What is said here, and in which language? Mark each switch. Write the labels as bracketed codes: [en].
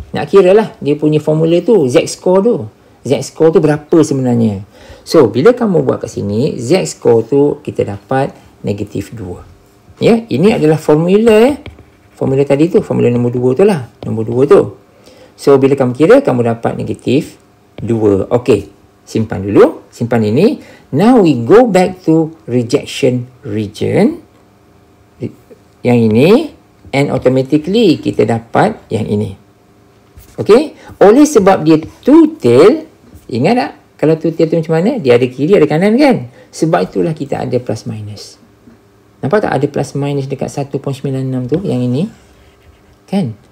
[ms] Nak kira lah dia punya formula tu, Z-score tu. Z-score tu berapa sebenarnya? So, bila kamu buat kat sini, Z-score tu kita dapat negatif 2. Ya, ini adalah formula Formula tadi tu, formula nombor 2 tu lah. Nombor 2 tu. So, bila kamu kira, kamu dapat negatif 2. Okey, simpan dulu. Simpan ini. [en] Now, we go back to rejection region. [ms] Yang ini. [en] And automatically, [ms] kita dapat yang ini. Okey. Oleh sebab dia two tail. Ingat tak? Kalau two tail tu macam mana? Dia ada kiri, ada kanan kan? Sebab itulah kita ada plus minus. Nampak tak ada plus minus dekat 1.96 tu? Yang ini. Kan?